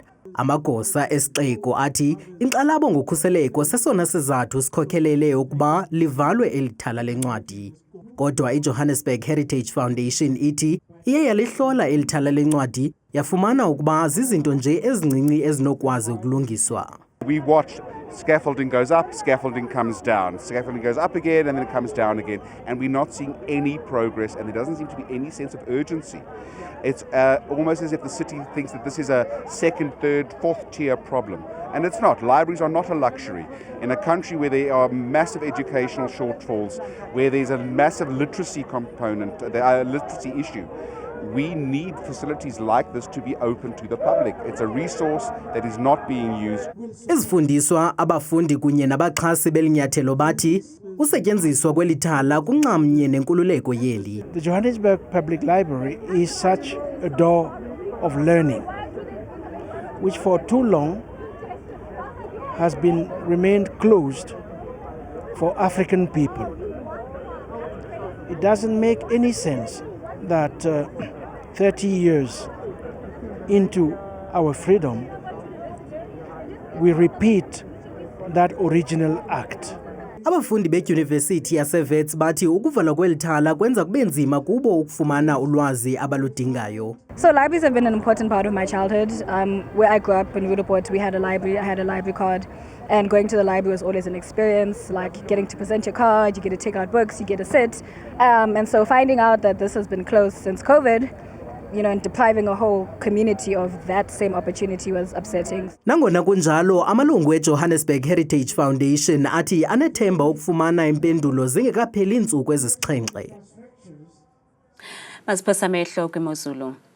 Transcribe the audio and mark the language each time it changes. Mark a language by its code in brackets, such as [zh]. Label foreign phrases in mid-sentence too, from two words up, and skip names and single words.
[xh] Amagosa esixeko athi inkxalabo ngokhuseleko sesona sizathu sikhokhelele ukuba livalwe eli thala lencwadi. Kodwa iJohannesburg Heritage Foundation ithi iye yalihlola eli thala lencwadi yafumana ukuba zizinto nje ezincinci ezinokwazi ukulungiswa. [en] We watch scaffolding goes up, scaffolding comes down, scaffolding goes up again and then it comes down again, and we're not seeing any progress, and there doesn't seem to be any sense of urgency. It's almost as if the city thinks that this is a second, third, fourth tier problem. And it's not. Libraries are not a luxury. In a country where there are massive educational shortfalls, where there's a massive literacy component, a literacy issue, we need facilities like this to be open to the public. It's a resource that is not being used. [xh] Izifundiswa abafundi kunye nabaxhasi belinyathelo bathi usetyenziswa kweli thala kunxamnye nenkululeko yeli. [en] The Johannesburg Public Library is such a door of learning, which for too long has been remained closed for African people. It doesn't make any sense that 30 years into our freedom, we repeat that original act. [xh] Abafundi bedyunivesithi yaseWits bathi ukuvalwa kweli thala kwenza kube nzima kubo ukufumana ulwazi abaludingayo. [en] So libraries have been an important part of my childhood. Where I grew up in Rudaport, we had a library. I had a library card, and going to the library was always an experience, like getting to present your card, you get to take out books, you get to sit. And so finding out that this has been closed since COVID, you know, and depriving a whole community of that same opportunity was upsetting. [xh] Nangona kunjalo, amalungu eJohannesburg Heritage Foundation athi anethemba ukufumana impendulo zingekapheli iintsuku ezisixhenxe. Masiphasa amehlo kwimozulu.